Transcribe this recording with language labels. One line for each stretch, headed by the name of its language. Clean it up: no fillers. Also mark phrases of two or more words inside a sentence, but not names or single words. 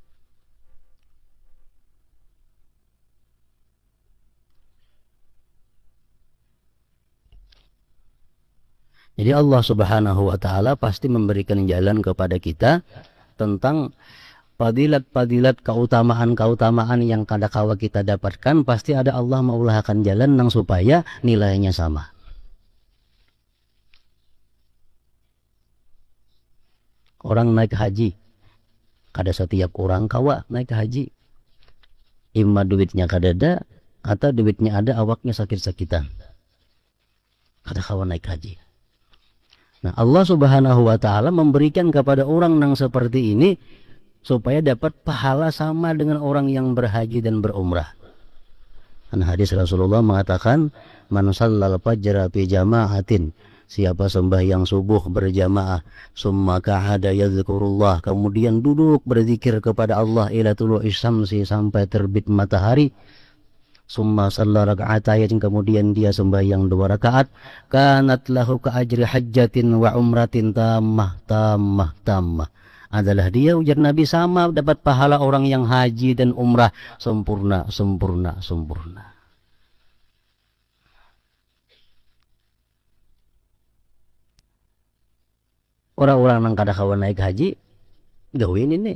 Indonesian: Jadi Allah Subhanahu wa Ta'ala pasti memberikan jalan kepada kita tentang fadilat-fadilat, keutamaan-keutamaan yang kadang-kala kita dapatkan.
Banjar: Pasti ada Allah mengulahkan jalan nang supaya nilainya sama. Orang naik haji, kada setiap orang kawa naik haji. Imma duitnya kada ada, atau duitnya ada awaknya sakit-sakitan, kada kawa naik haji. Nah,
Indonesian: Allah Subhanahu wa Ta'ala memberikan kepada orang yang seperti ini supaya dapat pahala sama dengan orang yang berhaji dan berumrah. Dan hadis Rasulullah mengatakan,
Arabic: من صلى الفجر في جماعة,
Indonesian: siapa sembahyang subuh berjamaah, summa
Arabic: قعد يذكر الله,
Indonesian: kemudian duduk berzikir kepada Allah
Arabic: إلى طلوع الشمس,
Indonesian: sampai terbit matahari,
Arabic: ثم صلى ركعتين,
Indonesian: kemudian dia sembahyang 2 rakaat,
Arabic: كانت له كأجر حجة وعمرة تامة,
Indonesian: adalah dia, ujar Nabi, sama dapat pahala orang yang haji dan umrah sempurna.
Banjar: Orang-orang yang kada kawan naik haji, gawin ini.